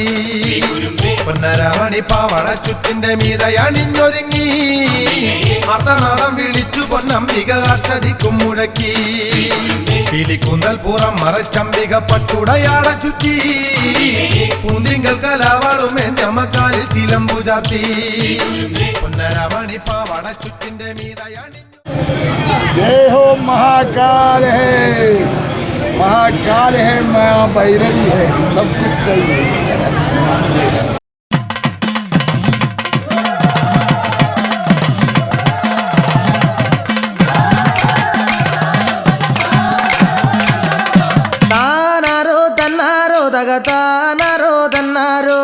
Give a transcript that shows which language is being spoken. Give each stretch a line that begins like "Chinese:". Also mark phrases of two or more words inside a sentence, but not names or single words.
Malayalam: പൊന്നരമണി പാവള ചുറ്റിന്റെ മീതയണിഞ്ഞൊരുങ്ങി മർദ്ദനാദം വിളിച്ചു പൊന്നംബിക അഷ്ടദിക്കും മുഴക്കി. പിലികുന്തൽ പുറം മറച്ചമ്പിക പട്ടുടയാള ചുറ്റി കുന്തിങ്കൽ കലാവളും എന്റെ മക്കാലിൽ ചിലമ്പു ചാർത്തി. പൊന്നരമണി പാവള ചുറ്റിന്റെ മീതയണി.
Hindi: जय हो महाकाल है, महाकाल है, माँ भैरवी है, सब कुछ सही है. താനാരോ തന്നാരോ തകതാനാരോ തന്നാരോ.